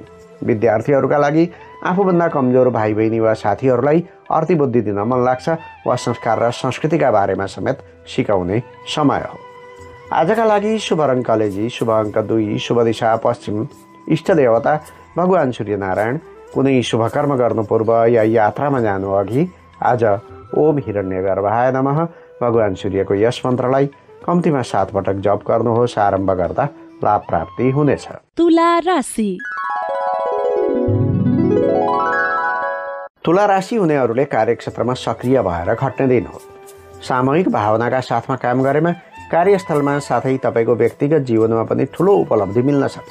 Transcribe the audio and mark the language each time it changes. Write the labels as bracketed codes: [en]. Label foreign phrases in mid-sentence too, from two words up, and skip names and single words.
[ne] विद्यार्थीहरूका लागि आफूभन्दा कमजोर भाइ बहिनी वा साथीहरूलाई अर्थबुद्धि दिन मन लाग्छ वा संस्कार र संस्कृतिका बारेमा समेत सिकाउने समय हो। आजका लागि शुभ रङ कलेजी, शुभ अङ्क 2, शुभ दिशा पश्चिम, इष्ट देवता भगवान सूर्यनारायण। कुनै शुभ कर्म गर्नु पूर्व या यात्रामा जानु अघि आज [sa] ओम हिरण्यगर्भाय नमः [ne] भगवान सूर्यको यस मन्त्रलाई कम्तीमा 7 पटक जप गर्नुहोस्। आरम्भ गर्दा लाभ प्राप्ति हुनेछ। तुला राशि। तुला राशि हुनेहरूले कार्यक्षेत्रमा सक्रिय भएर खट्ने दिन हो। सामूहिक भावनाका साथमा काम गरेमा कार्यस्थलमा साथै तपाईँको व्यक्तिगत जीवनमा पनि ठुलो उपलब्धि मिल्न सक्छ।